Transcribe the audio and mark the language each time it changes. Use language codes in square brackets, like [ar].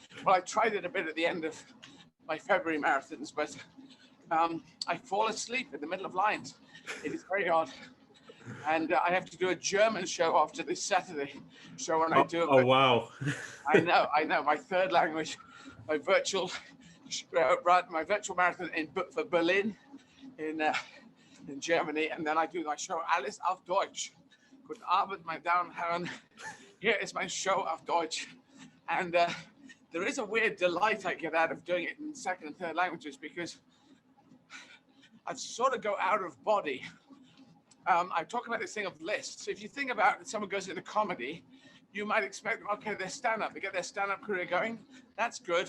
[en] Well, I tried it a bit at the end of my February marathons, but I fall asleep in the middle of lines. It is very odd. And I have to do a German show after this Saturday show when I do it. Oh, wow. I know. My third language, my virtual marathon for Berlin in Germany. And then I do my show, [de] Alles auf Deutsch. Guten Abend, meine Damen und Herren. [en] Here is my show [de] auf Deutsch. [en] And there is a weird delight I get out of doing it in second and third languages because I sort of go out of body. I talk about this thing of lists. If you think about it, someone goes into comedy, you might expect, okay, they're stand-up. They get their stand-up career going. That's good.